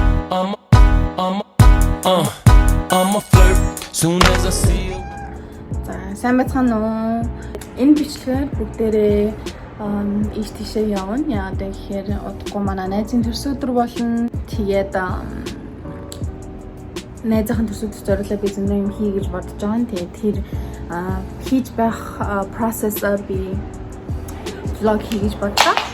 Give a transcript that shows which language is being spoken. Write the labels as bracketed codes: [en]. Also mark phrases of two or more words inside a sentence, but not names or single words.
[en] I'm a flirt soon as I see you. [mn] За сайн байцгаана уу? Энэ бичлэгээр бүгдээрээ ийш тийшээ явна. Яагаад гэхээр удахгүй манай найзын төрсөн өдөр болно. Тэгээд найзынхаа төрсөн өдөр зориулаад би зөндөө юм хий гэж бодож байгаа. Тэгээд тэр хийж байх process би vlog хий гэж бодлоо.